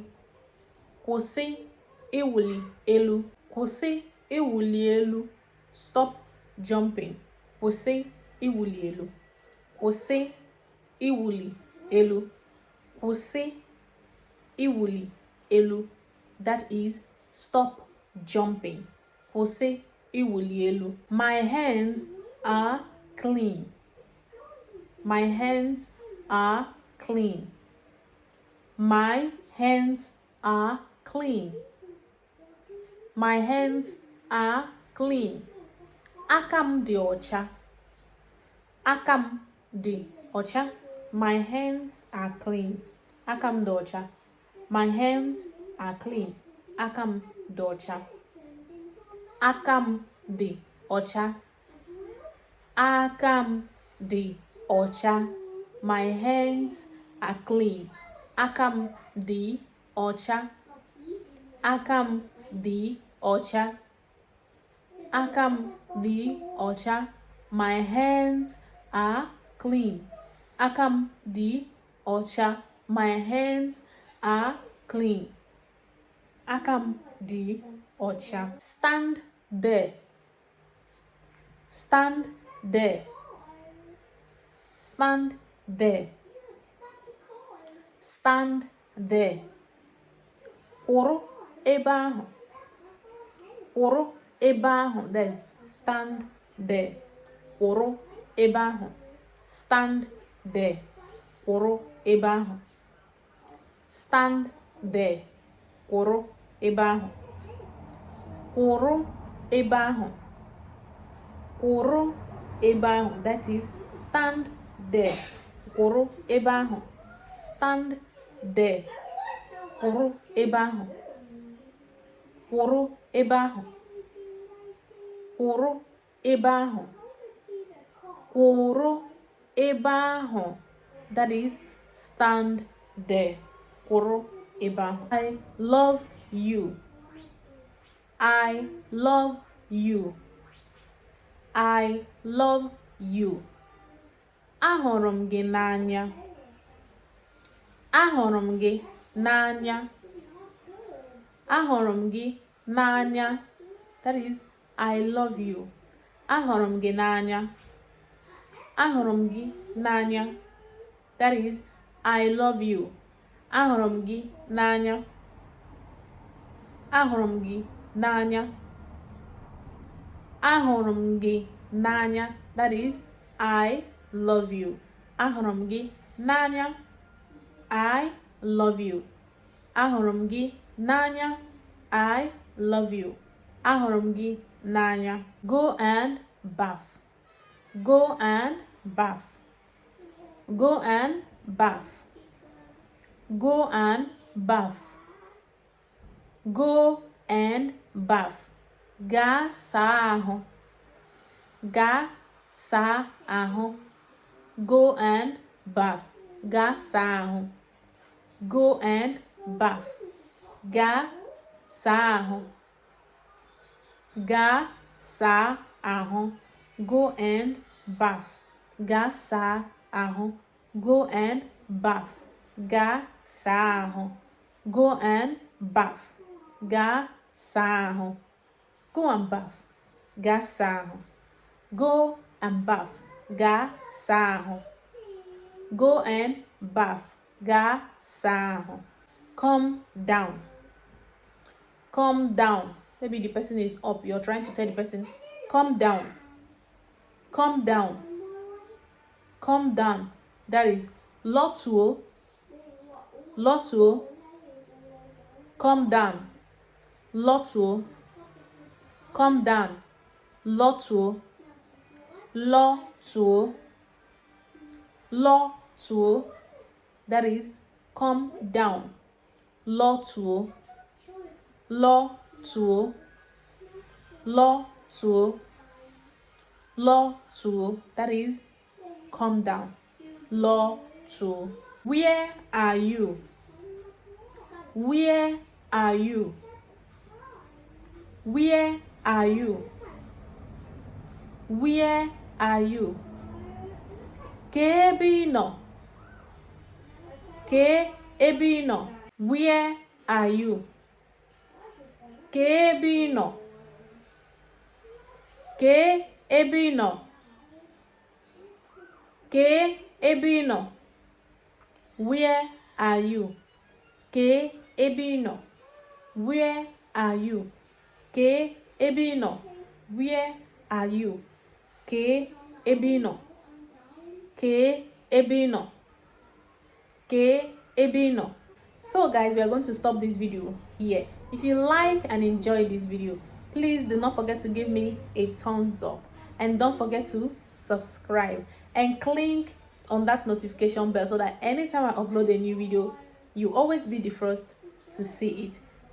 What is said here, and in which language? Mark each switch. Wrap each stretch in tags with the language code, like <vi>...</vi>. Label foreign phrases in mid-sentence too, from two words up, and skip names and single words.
<ig>Kwụsị iwuli elu. Kwụsị iwuli elu.</ig> <en>Stop jumping.</en> <ig>Kwụsị iwuli elu. Kwụsị iwuli elu. Kwụsị iwuli elu.</ig> <en>That is, stop jumping.</en> <ig>Kwụsị iwuli elu.</ig> <en>My hands are clean. My hands are clean. My hands are clean. My hands are clean.</en> <ig>Aka m dị ọcha. Aka m dị ọcha.</ig> <en>My hands are clean.</en> <ig>Aka m dị ọcha.</ig> <en>My hands are clean.</en> <ig>Aka m dị ọcha. Aka m dị ọcha. Aka m dị ọcha.</ig> <en>My hands are clean.</en> <ig>Aka m dị ọcha. Aka m dị ọcha. Aka m dị ọcha.</ig> <en>My hands are clean.</en> <ig>Aka m dị ọcha.</ig> <en>My hands are clean.</en> <ig>Aka m dị ọcha.</ig> <en>Stand there. Stand there. Stand there. Stand there.</en> <ig>Kwụrụ ebe ahụ. Kwụrụ ebe ahụ.</ig> <en>There's stand there.</en> <ig>Kwụrụ ebe ahụ.</ig> <en>Stand there.</en> <ig>Kwụrụ ebe ahụ.</ig> <en>Stand there.</en> <ig>Kwụrụ ebe ahụ. Kwụrụ ebe ahụ. Kwụrụ ebe ahụ.</ig> <en>That is stand there.</en> <ig>Kwụrụ ebe ahụ.</ig> <en>Stand there.</en> <ig>Kwụrụ ebe ahụ. Kwụrụ ebe ahụ. Kwụrụ ebe ahụ. Kwụrụ ebe ahụ.</ig> <en>That is stand there.</en> <ig>Kwụrụ ebe ahụ.</ig> <en>I love you. I love you. I love you.</en> <ig>Ahụrụ m gị n'anya. Ahụrụ m gị n'anya. Ahụrụ m gị n'anya.</ig> <en>That is I love you.</en> <ig>Ahụrụ m gị n'anya. Ahụrụ m gị n'anya.</ig> <en>That is I love you.</en> <ig>Ahụrụ m gị n'anya. Ahụrụ m gị n'anya. Ahụrụ m gị n'anya.</ig> <en>That is I love you.</en> <ig>Ahụrụ m gị n'anya.</ig> <en>I love you.</en> <ig>Ahụrụ m gị n'anya.</ig> <en>I love you.</en> <ig>Ahụrụ m gị n'anya.</ig> <en>Go and bath. Go and bath. Go and bath. Go and bath. Go and bath.</en> <ig>Gaa saa ahụ. Gaa saa ahụ.</ig> <en>Go and bath.</en> <ig>Gaa saa ahụ.</ig> <en>Go and bath.</en> <ig>Gaa saa ahụ. Gaa saa ahụ.</ig> <en>Go and bath.</en> <ig>Gaa saa ahụ.</ig> <en>Go and bath.</en> <ig>Gaa saa ahụ.</ig> <en>Go and bath.</en> <ig>Gaa saa ahụ.</ig> <en>Go and bath.</en> <ig>Gaa saa ahụ.</ig> <en>Go and bath.</en> <ig>Gaa saa ahụ.</ig> <en>Go and bath.</en> <ig>Gaa saa ahụ.</ig> <en>Come down. Come down. Maybe the person is up. You're trying to tell the person, come down. Come down. Come down. That is lotuo.</en> <ig>Lotuo.</ig> <en>Come down. Lotuo. Come down. Lotuo.</en> <ig>Lotuo. Lotuo.</ig> <en>That is come down. Lotuo.</en> <ig>Lotuo. Lotuo. Lotuo.</ig> <en>That is come down. Lotuo. Where are you? Where are you? Where are you? Where are you?</en> <ig>Ke ebe ị nọ? Ke ebe ị nọ?</ig> <en>Where are you?</en> <ig>Ke ebe ị nọ? Ke ebe ị nọ? Ke ebe ị nọ?</ig> <en>Where are you?</en> <ig>Ke ebe ị nọ?</ig> <en>Where are you?</en> <ig>Ke ebe ị nọ?</ig> <en>Where are you?</en> <ig>Ke ebe ị nọ? Ke ebe ị nọ? Ke ebe ị nọ?</ig> <en>So guys, we are going to stop this video here. If you like and enjoy this video, please do not forget to give me a thumbs up, and don't forget to subscribe and click on that notification bell so that anytime I upload a new video, you always be the first to see it.</en>